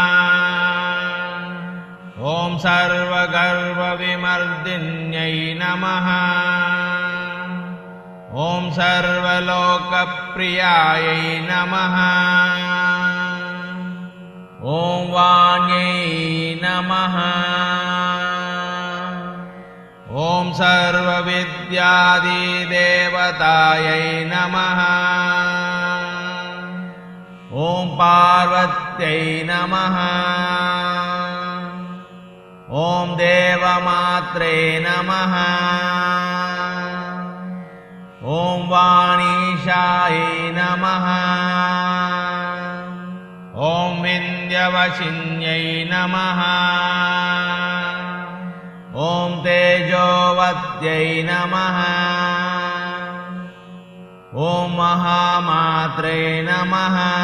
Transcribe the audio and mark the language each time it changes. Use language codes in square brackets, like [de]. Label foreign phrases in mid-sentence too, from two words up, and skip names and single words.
[sa] ఓం సర్వగర్వవిమర్దిన్యై నమః. ఓం సర్వలోకప్రియాయై నమః. ఓం వాణ్యై నమః. सर्वविद्यादिदेवतायै नमः ॐ पार्वत्यै नमः ॐ देवमात्रे नमः ॐ वाणीशायै नमः ॐ विन्ध्यवसिन्यै नमः ॐ तेजोवत्यै नमः ॐ महामात्रे नमः